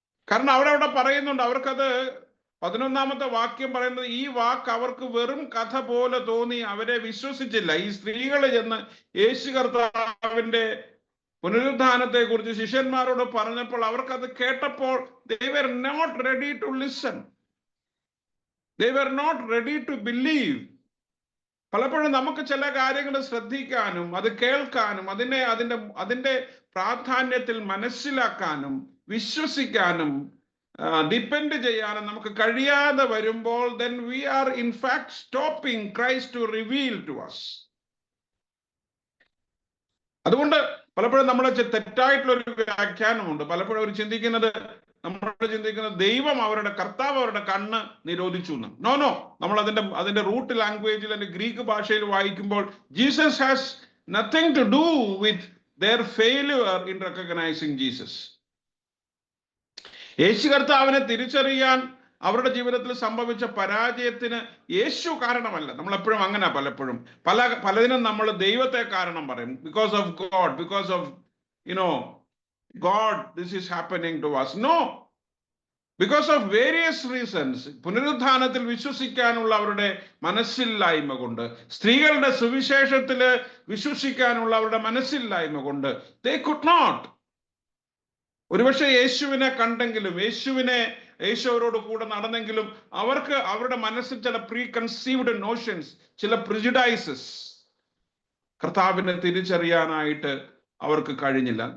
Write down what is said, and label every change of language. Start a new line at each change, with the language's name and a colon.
Malayalam: കാരണം അവിടെ പറയുന്നുണ്ട്, അവർക്കത് 11ാമത്തെ വാക്യം പറയുന്നത്, ഈ വാക്ക് അവർക്ക് വെറും കഥ പോലെ തോന്നി, അവരെ വിശ്വസിച്ചില്ല. ഈ സ്ത്രീകൾ ചെന്ന് യേശു കർത്താവിന്റെ പുനരുത്ഥാനത്തെ കുറിച്ച് ശിഷ്യന്മാരോട് പറഞ്ഞപ്പോൾ അവർക്കത് കേട്ടപ്പോൾ
English: they were not ready to listen. They were not ready to believe.
Malayalam: പലപ്പോഴും നമുക്ക് ചില കാര്യങ്ങൾ ശ്രദ്ധിക്കാനും അത് കേൾക്കാനും അതിന്റെ പ്രാധാന്യത്തിൽ മനസ്സിലാക്കാനും വിശ്വസിക്കാനും ഡിപ്പെൻഡ് ചെയ്യാനും നമുക്ക് കഴിയാതെ വരുമ്പോൾ
English: then we are in fact stopping Christ to reveal to us.
Malayalam: അതുകൊണ്ട് പലപ്പോഴും നമ്മുടെ തെറ്റായിട്ടുള്ള ഒരു വ്യാഖ്യാനമുണ്ട്. പലപ്പോഴും അവർ ചിന്തിക്കുന്നത് ദൈവം കർത്താവ് അവരുടെ കണ്ണ് നിരോധിച്ചു എന്ന്.
English: no,
Malayalam: നമ്മൾ അതിന്റെ റൂട്ട് ലാംഗ്വേജിൽ, അതിന്റെ ഗ്രീക്ക് ഭാഷയിൽ വായിക്കുമ്പോൾ
English: Jesus has nothing to do with their failure in recognizing Jesus.
Malayalam: യേശു കർത്താവിനെ തിരിച്ചറിയാൻ അവരുടെ ജീവിതത്തിൽ സംഭവിച്ച പരാജയത്തിന് യേശു കാരണമല്ല. നമ്മൾ എപ്പോഴും അങ്ങനെ പലതിനും നമ്മൾ ദൈവത്തെ കാരണം പറയും.
English: Because of God, because of God, this is happening to us. No, because of various reasons.
Malayalam: പുനരുത്ഥാനത്തിൽ വിശ്വസിക്കാനുള്ള അവരുടെ മനസ്സില്ലായ്മ കൊണ്ട്, സ്ത്രീകളുടെ സുവിശേഷത്തില് വിശ്വസിക്കാനുള്ള അവരുടെ മനസ്സില്ലായ്മ കൊണ്ട്
English: they could not.
Malayalam: ഒരുപക്ഷെ യേശുവിനെ കണ്ടെങ്കിലും, യേശു അവരോട് കൂടെ നടന്നെങ്കിലും അവർക്ക് അവരുടെ മനസ്സിൽ ചില
English: preconceived notions,
Malayalam: ചില പ്രിജുഡൈസസ് കർത്താവിനെ തിരിച്ചറിയാനായിട്ട് അവർക്ക് കഴിഞ്ഞില്ല.